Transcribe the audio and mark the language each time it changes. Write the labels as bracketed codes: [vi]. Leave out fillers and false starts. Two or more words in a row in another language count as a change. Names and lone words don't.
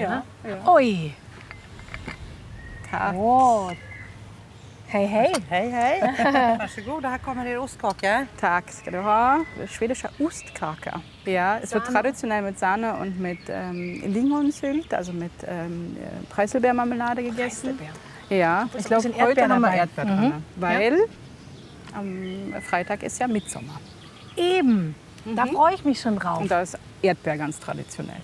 [de] Ja. Ne? Ja. Ui. [sv] Tack. Oh. Hej. Varsågod, här kommer er ostkaka. Tack ska du ha. [de] Schwedischer Ostkaka. Ja, es wird traditionell mit Sahne und mit Lingonsylt, also mit Preiselbeermarmelade gegessen. Ja, ich glaube, heute haben wir Erdbeer drin, weil am Freitag ist ja Mittsommer. Eben, da freue ich mich schon drauf. Und da ist Erdbeer ganz traditionell.